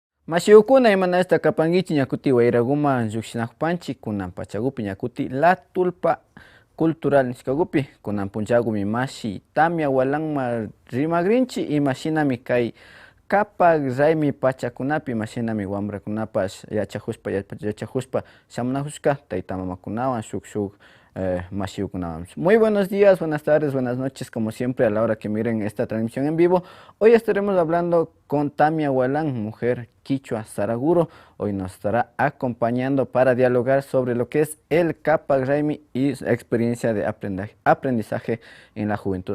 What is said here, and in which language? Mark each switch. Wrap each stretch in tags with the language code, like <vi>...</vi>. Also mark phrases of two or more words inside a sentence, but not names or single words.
<qu>Mashiukuna imanasta kapankichik ñakuti Wayrakuman llukshinakpanchik kunan pachakupi ñakuti La Tulpa Cultural nishkakupi kunan punchakumi mashi tamia walanma rimagrinchik imashinami kay kapak raymi pachakunapi imashinami wambrakunapash yachakushpa shamunakushka tayta mamakunawan shuk mashiukunawan.</qu> <es>Muy buenos días, buenas tardes, buenas noches, como siempre a la hora que miren esta transmisión en vivo. Hoy estaremos hablando con Tamia Walan, mujer quichua Saraguro. Hoy nos estará acompañando para dialogar sobre lo que es el Capac Raymi y su experiencia de aprendizaje en la juventud.</es>